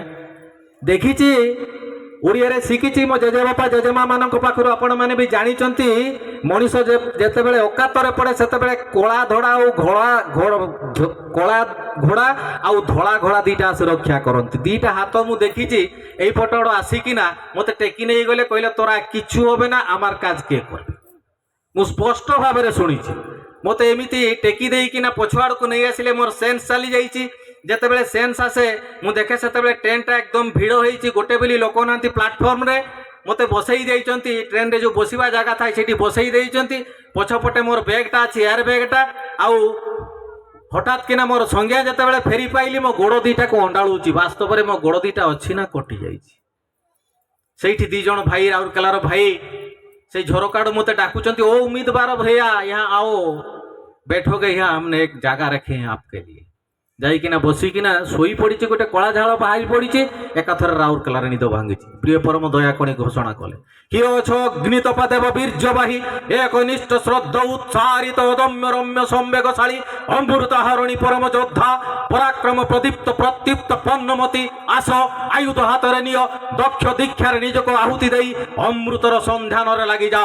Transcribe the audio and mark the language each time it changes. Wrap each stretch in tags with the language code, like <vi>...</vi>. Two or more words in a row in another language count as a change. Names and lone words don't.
<or>ଦେଖିଛି ଓଡ଼ିଆରେ ଶିଖିଛି ମୋ ଜେଜେବାପା ଜେଜେମା ମାନଙ୍କ ପାଖରୁ, ଆପଣମାନେ ବି ଜାଣିଛନ୍ତି, ମଣିଷ ଯେତେବେଳେ ଅକାତରେ ପଡ଼େ ସେତେବେଳେ କଳା ଧଡ଼ା ଆଉ କଳା ଘୋଡ଼ା ଆଉ ଧଳା ଘୋଡ଼ା ଦୁଇଟା ଆସି ରକ୍ଷା କରନ୍ତି। ଦୁଇଟା ହାତ ମୁଁ ଦେଖିଛି ଏଇ ପଟଆଡ଼ୁ ଆସିକିନା ମୋତେ ଟେକି ନେଇଗଲେ, କହିଲେ ତୋରା</or> <bn>কিছু হবে না, আমার কাজ কে করবে।</bn> <or>ମୁଁ ସ୍ପଷ୍ଟ ଭାବରେ ଶୁଣିଛି। ମୋତେ ଏମିତି ଟେକି ଦେଇକିନା ପଛଆଡ଼କୁ ନେଇ ଆସିଲେ, ମୋର ସେନ୍ସ ଚାଲି ଯାଇଛି। ଯେତେବେଳେ ସେନ୍ସ ଆସେ ମୁଁ ଦେଖେ ସେତେବେଳେ ଟ୍ରେନ୍ଟା ଏକଦମ ଭିଡ଼ ହେଇଛି, ଗୋଟେ ବୋଲି ଲୋକ ନାହାନ୍ତି ପ୍ଲାଟଫର୍ମରେ। ମୋତେ ବସେଇ ଦେଇଛନ୍ତି, ଟ୍ରେନ୍ରେ ଯେଉଁ ବସିବା ଜାଗା ଥାଏ ସେଠି ବସେଇ ଦେଇଛନ୍ତି। ପଛପଟେ ମୋର ବ୍ୟାଗ୍ଟା ଅଛି, ଏୟାର ବ୍ୟାଗ୍ଟା। ଆଉ ହଠାତ୍ କିନା ମୋର ସଂଜ୍ଞା ଯେତେବେଳେ ଫେରି ପାଇଲି, ମୋ ଗୋଡ଼ ଦୁଇଟାକୁ ଅଣ୍ଡାଳୁଛି। ବାସ୍ତବରେ ମୋ ଗୋଡ଼ ଦୁଇଟା ଅଛି ନା କଟି ଯାଇଛି। ସେଇଠି ଦୁଇ ଜଣ ଭାଇ, ରାଉରକେଲାର ଭାଇ, ସେଇ ଝରକାଡୁ ମୋତେ ଡାକୁଛନ୍ତି, ଓ</or> <hi>उम्मीदवार भैया यहाँ आओ, बैठोगे यहाँ, हमने एक जगह रखे हैं आपके लिए।</hi> <or>ଯାଇକିନା ବସିକିନା ଶୋଇ ପଡ଼ିଛି, ଗୋଟେ କଳା ଝାଳ ବାହାରି ପଡ଼ିଛି। ଏକାଥରେ ରାଉରକେଲାରେ ନିଦ ଭାଙ୍ଗିଛି। ପ୍ରିୟ ପରମ ଦୟାକଣି ଘୋଷଣା କଲେ, କିଏ ଅଛ ଅଗ୍ନିତପା ଦେବ ବୀର୍ଯ୍ୟବାହୀ, ଏକନିଷ୍ଠ ଶ୍ରଦ୍ଧ ଉତ୍ସାରିତ ଅଦମ୍ୟ ରମ୍ୟ ସମ୍ବେଗଶାଳୀ ଅମୃତ ହରଣୀ ପରମ ଯୋଦ୍ଧା ପରାକ୍ରମ ପ୍ରଦୀପ୍ତ ପ୍ରତ୍ୟୁକ୍ତ ପନ୍ନମତି, ଆସ ଆୟୁଧ ହାତରେ ନିଅ, ଦକ୍ଷ ଦୀକ୍ଷାରେ ନିଜକୁ ଆହୁତି ଦେଇ ଅମୃତର ସନ୍ଧାନରେ ଲାଗିଯାଅ।</or>